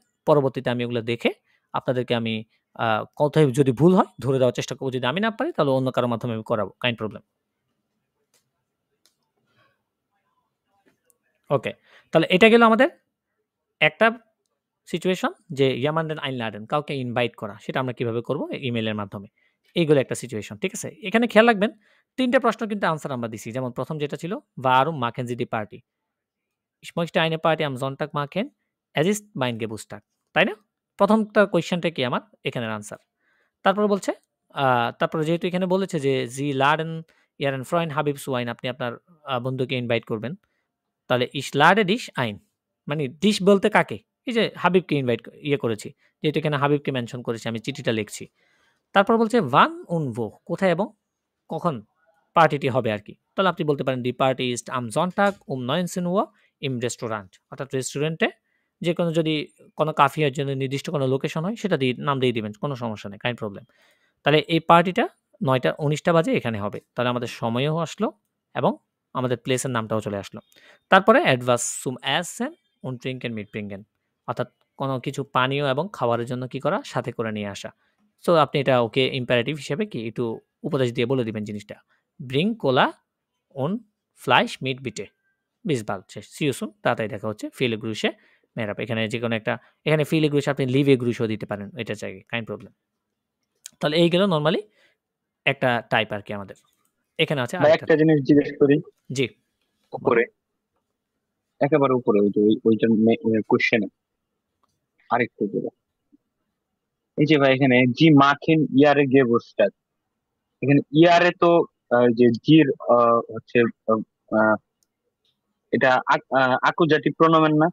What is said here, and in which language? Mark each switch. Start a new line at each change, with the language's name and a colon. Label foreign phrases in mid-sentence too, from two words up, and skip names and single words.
Bangla: পরবর্তীতে আমি ওগুলো দেখে আপনাদেরকে আমি কোথায় যদি ভুল হয় ধরে দেওয়ার চেষ্টা করব। যদি আমি না পারি তাহলে অন্য কারো মাধ্যমে আমি করাবো।
German: kein Problem. ওকে।
Bangla: তাহলে এটা গেল আমাদের একটা সিচুয়েশন যে
German: jemanden einladen
Bangla: কাউকে ইনভাইট করা। সেটা আমরা কিভাবে করব? ইমেইলের মাধ্যমে। এইগুলো একটা সিচুয়েশন। ঠিক আছে? এখানে খেয়াল রাখবেন ৩ টা প্রশ্ন কিন্তু আনসার আমরা দিছি। যেমন ১ম যেটা ছিল
German: Warum machen Sie die Party? Ich möchte eine Party am Sonntag machen. Es ist mein Geburtstag.
Bangla: তাই না? ১ম টা কোয়েশ্চেনটা কি আমার? এখানের আনসার। তারপরে বলছে তারপরে যেহেতু এখানে বলেছে যে
German: Sie laden Ihren Freund Habib zu ein
Bangla: আপনি আপনার বন্ধুকে ইনভাইট করবেন। তাহলে
German: ich lade dich ein
Bangla: মানে ডিশ বলতে কাকে? এই যে হাবিবকে ইনভাইট করেছি। যেহেতু এখানে হাবিবকে মেনশন করেছি আমি চিঠিটা লিখছি। তারপর বলছে
German: wann und wo
Bangla: কোথায় এবং কখন পার্টিটি হবে আরকি। তাহলে আপনি বলতে পারেন
German: die Party ist am Sonntag um 19 Uhr im Restaurant
Bangla: অর্থাৎ রেস্টুরেন্টে যেকোনো যদি কোনো কাফিয়ার জন্য নির্দিষ্ট কোনো লোকেশন হয় সেটা নাম দিয়ে দিবেন। কোনো সমস্যা নেই,
German: kein Problem.
Bangla: তাহলে এই পার্টিটা 9:19 বাজে এখানে হবে। তাহলে আমাদের সময়ও আসলো এবং আমাদের প্লেসের নামটাও চলে আসলো। তারপরে
German: etwas zum Essen und Trinken mitbringen
Bangla: অর্থাৎ কোনো কিছু পানীয় এবং খাবারের জন্য কি করা? সাথে করে নিয়ে আসা। সো আপনি এটা ওকে ইম্পারেটিভ হিসেবে কি একটু উপদেশ দিয়ে বলে দিবেন জিনিসটা।
German: Bring Cola und Fleisch mit bitte. Bis bald.
English: শেষ। See you soon.
Bangla: তাড়াতাড়ি দেখা হচ্ছে।
German: Viele Grüße.
Bangla: মেহরাব। এখানে যেকোনো একটা এখানে
German: viele Grüße
Bangla: আপনি
German: liebe Grüße
Bangla: ও দিতে পারেন এটার জায়গায়।
German: kein Problem.
Bangla: তাহলে এই গেল নরমালি একটা টাইপ আরকি আমাদের। এখানে আছে ভাই আরেকটা। একটা জিনিস জিজ্ঞেস করি জি। উপরে একেবারে উপরে ওইটার কোশ্চেনে আরেকটু উপরে এই যে ভাই এখানে
German: Sie machen Ihre Geburtstag
Bangla: এখানে ইয়ারে তো যে জির হচ্ছে আহ, এটা আকুজাতি প্রণমেন না